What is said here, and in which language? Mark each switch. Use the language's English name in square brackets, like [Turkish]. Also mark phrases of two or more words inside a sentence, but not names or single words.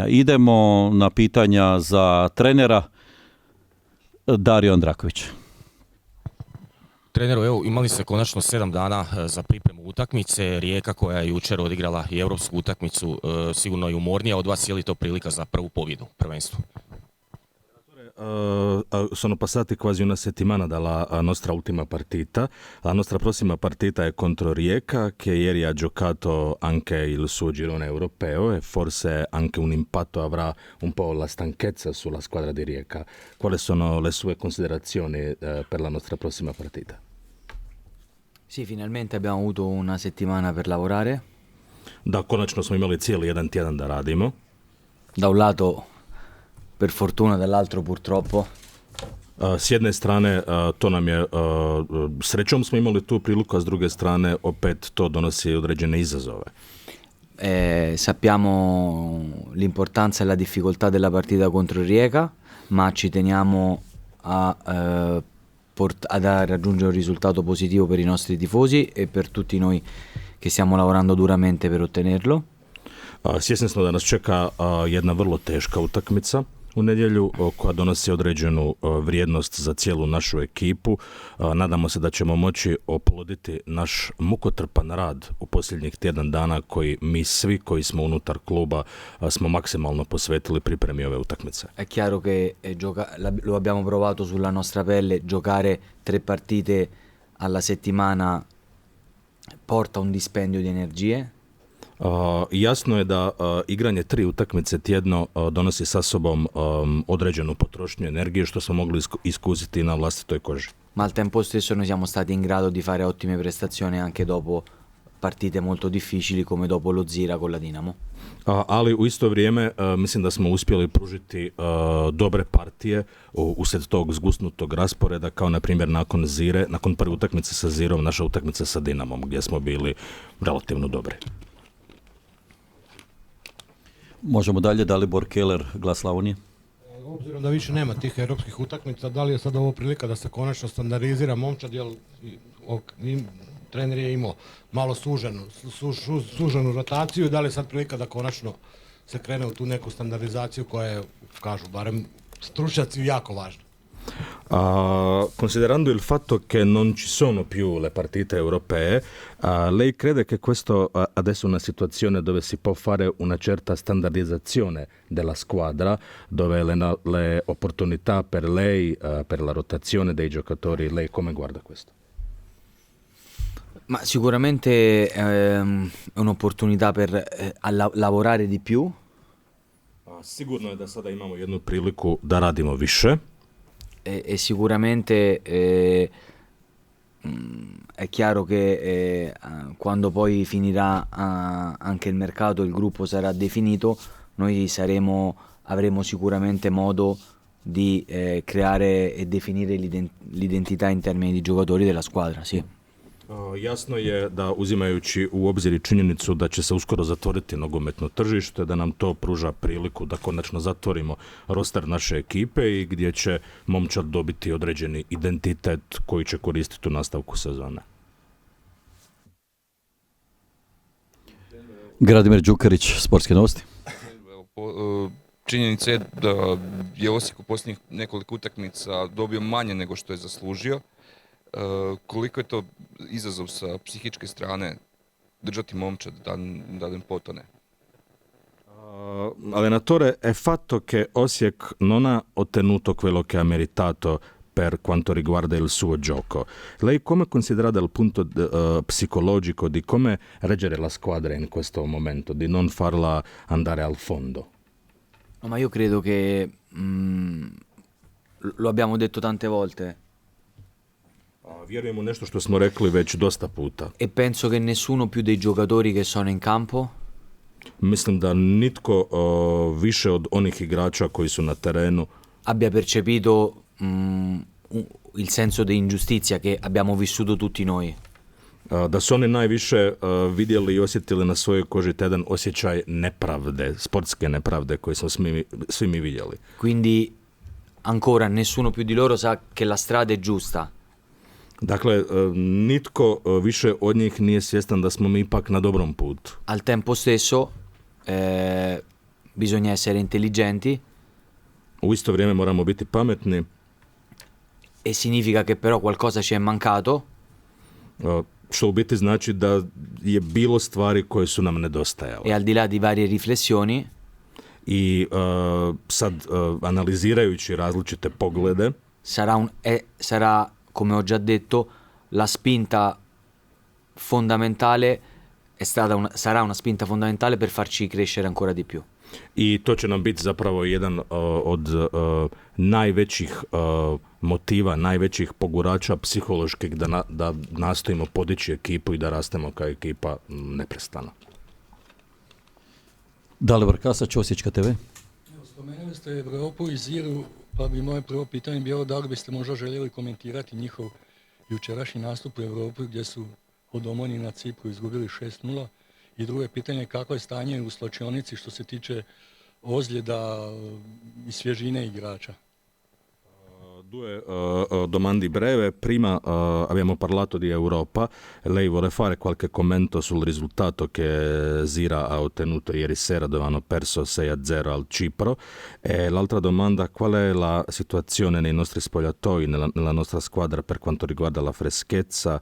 [Croatian] Idemo na pitanja za trenera. Dario Andraković. Treneru, evo, imali ste konačno 7 dana za pripremu utakmice. Rijeka koja je jučer odigrala i europsku utakmicu, sigurno je umornija od vas. Je li to prilika za prvu pobjedu prvenstvu? [Italian] Sono passati quasi una settimana dalla nostra ultima partita. La nostra prossima partita è contro Rijeka, che ieri ha giocato anche il suo girone europeo e forse anche un impatto avrà un po' la stanchezza sulla squadra di Rijeka. Quali sono le sue considerazioni per la nostra prossima partita? Sì, finalmente abbiamo avuto una settimana per lavorare. [Croatian] Da, konačno smo imali cijeli jedan tjedan da radimo. [Italian] Da un lato per fortuna, dall'altro purtroppo. [Croatian] S jedne strane to nam je, srećom smo imali tu priliku, a s druge strane opet to donosi određene izazove. [Italian] Sappiamo l'importanza e la difficoltà della partita contro Rijeka, ma ci teniamo ad raggiungere un risultato positivo per i nostri tifosi e per tutti noi che stiamo lavorando duramente per ottenerlo. [Croatian] Svjesni smo da nas čeka jedna vrlo teška utakmica u nedjelju koja donosi određenu vrijednost za cijelu našu ekipu. Nadamo se da ćemo moći oploditi naš mukotrpan rad u posljednjih tjedan dana koji mi svi koji smo unutar kluba smo maksimalno posvetili pripremi ove utakmice. [Italian] È chiaro che lo abbiamo provato sulla nostra pelle, giocare 3 partite alla settimana porta un dispendio di energie. [Croatian] Jasno je da igranje 3 utakmice tjedno donosi sa sobom određenu potrošnju energije, što smo mogli iskusiti na vlastitoj koži. [Italian] Ma al tempo stesso noi siamo stati in grado di fare ottime prestazioni anche dopo partite molto difficili come dopo lo Zira con la Dinamo. [Croatian] Ali u isto vrijeme mislim da smo uspjeli pružiti dobre partije usred tog zgusnutog rasporeda, kao na primjer nakon Zire, nakon prve utakmice sa Zirom, naša utakmica sa Dinamom gdje smo bili relativno dobri. Možemo dalje, Dalibor Keller, Glas Slavonije. Obzirom da više nema tih europskih utakmica, da li je sad ovo prilika da se konačno standardizira momčad, jer trener je imao malo suženu rotaciju, da li je sad prilika da konačno se krene u tu neku standardizaciju koja je, kažu, barem stručnjaci, jako važna? [Italian] Considerando il fatto che non ci sono più le partite europee, lei crede che questo adesso è una situazione dove si può fare una certa standardizzazione della squadra, dove le opportunità per lei, per la rotazione dei giocatori, lei come guarda questo? Ma sicuramente è un'opportunità per lavorare di più. [Croatian] Sigurno je da sada imamo jednu priliku da radimo više. [Italian] E sicuramente è chiaro che quando poi finirà anche il mercato, il gruppo sarà definito, noi avremo sicuramente modo di creare e definire l'identità in termini di giocatori della squadra, sì. [Croatian] Jasno je da, uzimajući u obzir i činjenicu da će se uskoro zatvoriti nogometno tržište, da nam to pruža priliku da konačno zatvorimo roster naše ekipe i gdje će momčad dobiti određeni identitet koji će koristiti u nastavku sezone. Gradimir Đukarić, Sportske novosti. činjenica je da je Osijek u posljednjih nekoliko utakmica dobio manje nego što je zaslužio. Koliko je to izazov sa psihičke strane držati momčad da ne potone? [Italian] Allenatore, è fatto che Osijek non ha ottenuto quello che ha meritato per quanto riguarda il suo gioco. Lei come considera dal punto psicologico di come reggere la squadra in questo momento, di non farla andare al fondo? No, ma io credo che lo abbiamo detto tante volte [Croatian] Vjerujem u nešto što smo rekli već dosta puta. [Italian] e penso che nessuno più dei giocatori che sono in campo [Croatian] Mislim da nitko više od onih igrača koji su na terenu [Italian] abbia percepito il senso di ingiustizia che abbiamo vissuto tutti noi. [Croatian] da su oni najviše vidjeli i osjetili na svojoj koži taj jedan osjećaj nepravde, sportske nepravde koje smo svi mi vidjeli. [Italian] Quindi ancora nessuno più di loro sa che la strada è giusta. [Croatian] Dakle, nitko više od njih nije svjestan da smo mi ipak na dobrom putu. [Italian] Al tempo stesso bisogna essere intelligenti [Croatian] U isto vrijeme moramo biti pametni, [Italian] e significa che però qualcosa ci è mancato [Croatian] što u biti znači da je bilo stvari koje su nam nedostajale. [Italian] e al di là di varie riflessioni [Croatian] I sad analizirajući različite poglede, [Italian] sarà, come ho già detto, la spinta fondamentale sarà una spinta fondamentale per farci crescere ancora di più. [Croatian] i to će nam biti zapravo jedan od najvećih motiva, najvećih pogurača psiholoških da nastojimo podići ekipu i da rastemo kao ekipa neprestano. Dalibor Kasać, Osječka TV. Spomenuli ste Europu i Ziru, pa bi moje prvo pitanje bilo da li biste možda željeli komentirati njihov jučerašnji nastup u Europi gdje su od Omonije na Cipru izgubili 6-0. I drugo je pitanje kako je stanje u slačionici što se tiče ozljeda i svježine igrača. [Italian] Due domande breve. Prima abbiamo parlato di Europa. Lei vuole fare qualche commento sul risultato che Zira ha ottenuto ieri sera dove hanno perso 6-0 al Cipro. E l'altra domanda, qual è la situazione nei nostri spogliatoi, nella nostra squadra per quanto riguarda la freschezza?